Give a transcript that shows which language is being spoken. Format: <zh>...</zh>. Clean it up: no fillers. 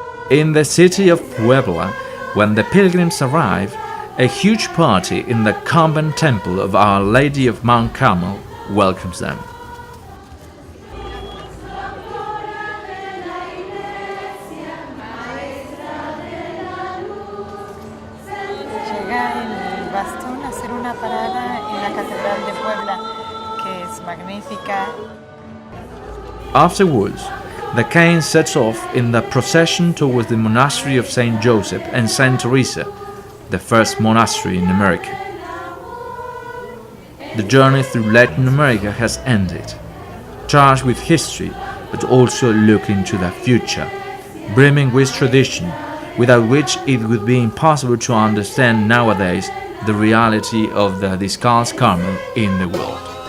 <en>In the city of Puebla, when the pilgrims arrive, a huge party in the convent temple of Our Lady of Mount Carmel welcomes them.</en> <es>Llega el bastón a hacer una parada en la Catedral de Puebla, que es magnífica.</es> <en>Afterwards, the cane sets off in the procession towards the monastery of Saint Joseph and Saint Teresa, the first monastery in America. The journey through Latin America has ended, charged with history, but also looking to the future, brimming with tradition, without which it would be impossible to understand nowadays the reality of the Descalzed Carmel in the world.</en>